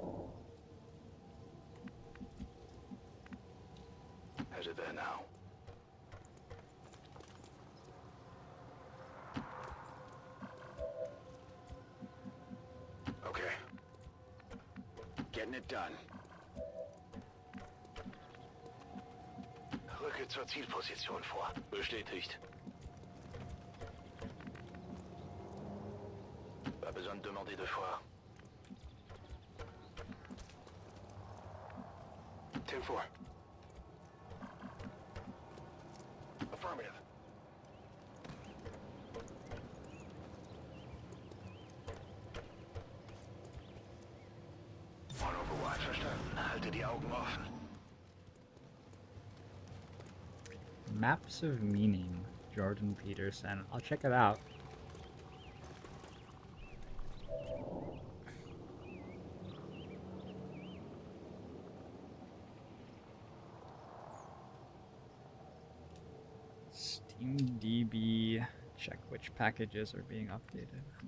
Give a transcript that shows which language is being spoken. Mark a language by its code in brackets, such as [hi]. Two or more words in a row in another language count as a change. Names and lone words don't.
[en] Headed there now. Okay. Getting it done. [de] Rücke zur Zielposition vor. Bestätigt. [fr] Pas besoin de demander 2 fois. [en] 10-4. Affirmative. On Overwatch, [de] verstanden. Halte die Augen offen. [en] Maps of Meaning, Jordan Peterson. I'll check it out. SteamDB, check which packages are being updated.